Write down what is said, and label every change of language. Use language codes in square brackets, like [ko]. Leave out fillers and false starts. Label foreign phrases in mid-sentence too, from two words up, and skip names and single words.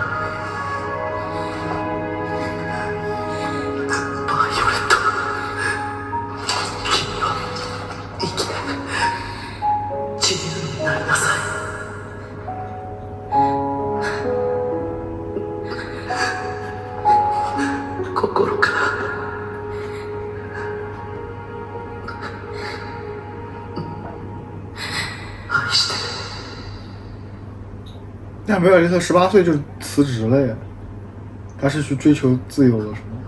[ja] バイオレット、君は生きて自由になりなさい。心から愛してる。 [zh] 但维尔利特18岁就辞职了呀，他是去追求自由了，是吗？